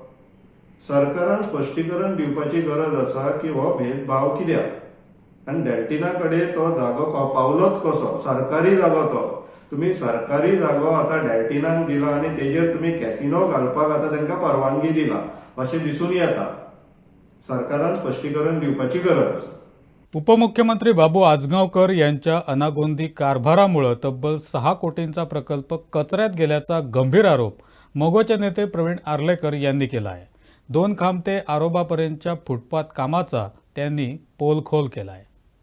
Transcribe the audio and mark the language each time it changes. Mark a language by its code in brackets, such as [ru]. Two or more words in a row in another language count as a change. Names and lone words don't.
[kok] सरकारान स्पश्टीकरण दिवपाची गरज आसा की हो भेदभाव कित्याक आनी डेल्टिना कडेन तो जागो पावलोच कसो, सरकारी जागो तो. तुम्ही सरकारी जागो आता डेल्टिनाक दिला आणि तेजेर तुम्ही कॅसिनो घालपाक आता तांकां परवानगी दिला अशें दिसून येता. सरकारान स्पश्टीकरण दिवपाची गरज आसा. [mr] उपमुख्यमंत्री बाबू आजगावकर यांच्या अनागोंदी कारभारामुळे तब्बल 6 कोटींचा प्रकल्प कचऱ्यात गेल्याचा गंभीर आरोप मगोचे नेते प्रवीण आर्लेकर यांनी केला आहे. 2 खांब ते आरोबापर्यंतच्या फुटपाथ कामाचा त्यांनी पोलखोल केला आहे.